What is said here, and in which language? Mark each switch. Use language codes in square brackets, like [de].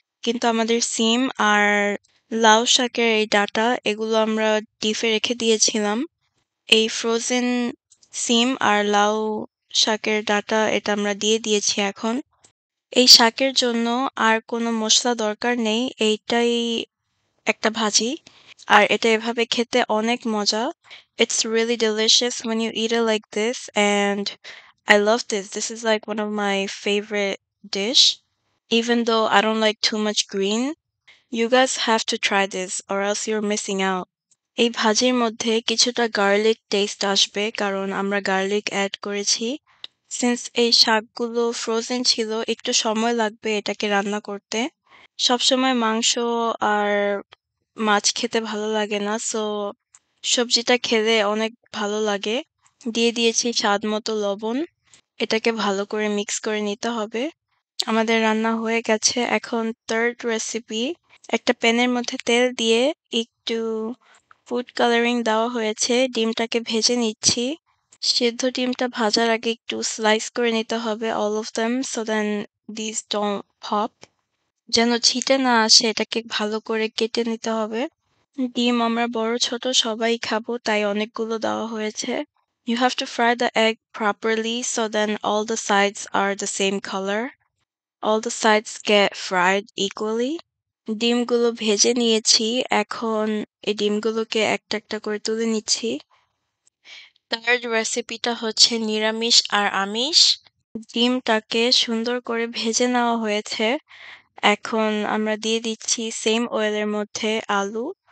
[bn] কিন্তু আমাদের সিম আর লাউ শাকের এই ডাঁটা, এগুলো আমরা ডিপে রেখে দিয়েছিলাম। এই ফ্রোজেন সিম আর লাউ শাকের ডাঁটা এটা আমরা দিয়ে দিয়েছি এখন। এই শাকের জন্য আর কোনো মসলা দরকার নেই, এইটাই একটা ভাজি। আর এটা এভাবে খেতে অনেক মজা। [en] It's really delicious when you eat it like this, and I love this. This is like one of my favorite dish. Even though I don't like too much green, you guys have to try this or else you're missing out. [bn] এই ভাজির মধ্যে কিছুটা garlic test আসবে কারণ আমরা garlic add করেছি। Since এই শাকগুলো ফ্রোজেন ছিল, একটু সময় লাগবে এটাকে রান্না করতে। সবসময় মাংস আর মাছ খেতে ভালো লাগে না, সো সবজিটা খেলে অনেক ভালো লাগে। দিয়ে দিয়েছি স্বাদ মতো লবণ। এটাকে ভালো করে মিক্স করে নিতে হবে। আমাদের রান্না হয়ে গেছে। এখন থার্ড রেসিপি, একটা প্যানের মধ্যে তেল দিয়ে একটু ফুড কালারিং দেওয়া হয়েছে, ডিমটাকে ভেজে নিচ্ছি। সিদ্ধ ডিমটা ভাজার আগে একটু স্লাইস করে নিতে হবে [en] all of them so then these don't pop, [bn] যেন ছিটে না আসে এটাকে ভালো করে কেটে নিতে হবে। ডিম আমরা বড় ছোট সবাই খাবো, তাই অনেকগুলো দেওয়া হয়েছে। [en] You have to fry the egg properly so then all the sides are the same color. All the sides get fried equally. [bn] ডিমগুলো ভেজে নিয়েছি, এখন এই ডিমগুলোকে একটা একটা করে তুলে নিচ্ছি। থার্ড রেসিপিটা হচ্ছে নিরামিষ আর আমিষ। ডিমটাকে সুন্দর করে ভেজে নেওয়া হয়েছে। এখন আমরা দিয়ে দিচ্ছি সেম অয়েলের মধ্যে আলু।